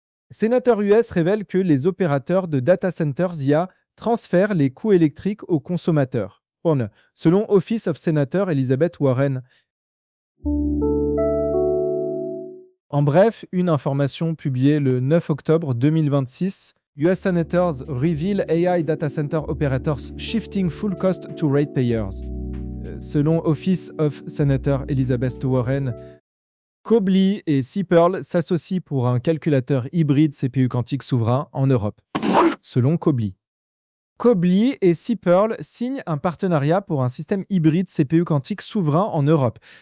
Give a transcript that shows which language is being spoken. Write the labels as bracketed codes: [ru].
[fr] Sénateur US révèle que les opérateurs de data centers IA transfèrent les coûts électriques aux consommateurs. Selon Office of Senator Elizabeth Warren. En bref, une information publiée le 9 octobre 2026. [en] US Senators reveal AI data center operators shifting full cost to ratepayers. [fr] Selon Office of Senator Elizabeth Warren, Cobly et Seapearl s'associent pour un calculateur hybride CPU quantique souverain en Europe. Selon Cobly. Cobly et Seapearl signent un partenariat pour un système hybride CPU quantique souverain en Europe.